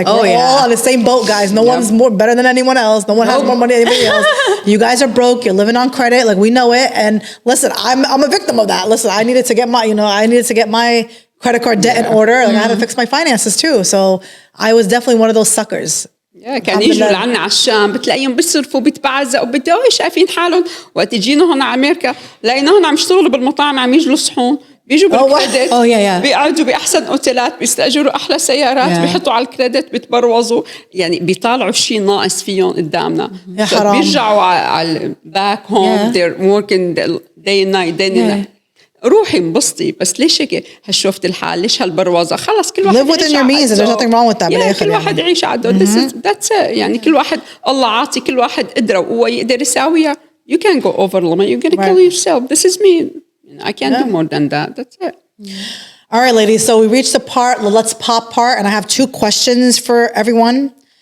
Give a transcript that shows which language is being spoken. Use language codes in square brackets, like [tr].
[en] Like we're all on the same boat, guys. No one's more better than anyone else. No one has more money than anybody else. You guys are broke. You're living on credit. Like we know it. And listen, I'm a victim of that. Listen, I needed to get my credit card debt in order. Like I had to fix my finances too. So I was definitely one of those suckers. [ar] كان يجوا لعنا على الشام بتلاقيهم بيصرفوا بيتبعزقوا بدهم شايفين حالهم وقت يجينا هون على امريكا لقيناهم عم يشتغلوا بالمطاعم عم يجلوا صحون بيجوا بالكريدت بيقعدوا باحسن اوتيلات بيستاجروا احلى سيارات بيحطوا على الكريدت بيتبروزوا يعني بيطالعوا شيء ناقص فيهم قدامنا بيرجعوا على باك هوم [en] they're working day and night [ar] روحي انبسطي بس ليش هيك هالشوفت الحال ليش هالبروازه خلص كل واحد [en] live within your means there's nothing wrong with that [ar] بالاخر كل واحد يعيش عاده [en] that's it [ar] يعني كل واحد الله عاطي كل واحد قدره وهو يقدر يساويها [en] you can't go over limit you're gonna kill yourself this is me I can't do more than that that's it. All right, ladies, so we reached the let's pop part, and I have 2 questions for everyone.